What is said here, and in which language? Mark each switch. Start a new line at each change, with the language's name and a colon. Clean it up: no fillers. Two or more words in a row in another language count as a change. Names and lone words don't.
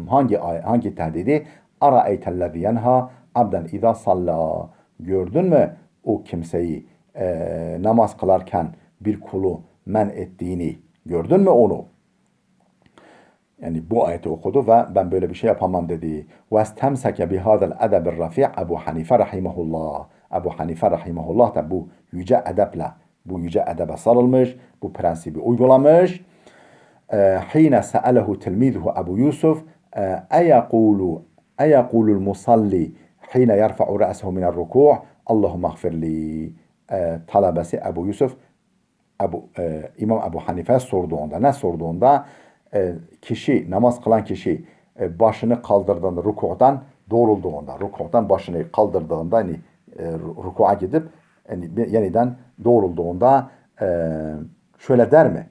Turkish: Hangi tehdidi?
Arabic: أرأيت الذي ينهى عبدا إذا صلى.
Turkish: Gördün mü o kimseyi namaz kılarken bir kulu men ettiğini? Gördün mü onu? Yani bu ayeti okudu ve ben böyle bir şey yapamam dedi.
Arabic: وَاسْتَمْسَكَ بِهَذَا الْاَدَبِ الرَّفِيعِ Ebu Hanife rahimahullah.
Turkish: Ebu Hanife rahimahullah da bu yüce edeple, bu yüce edebe sarılmış, bu prensibi uygulamış.
Arabic: حين سأله تلميذه أبو يوسف أيقول المصلي حين يرفع رأسه من الركوع اللهم اغفر لي.
Turkish: Talebesi Ebu Yusuf İmam Ebu Hanife sorduğunda, ne sorduğunda, kişi, namaz kılan kişi başını kaldırdığında, rukudan başını kaldırdığında, yani ruku'a gidip yani yeniden doğrulduğunda şöyle der mi?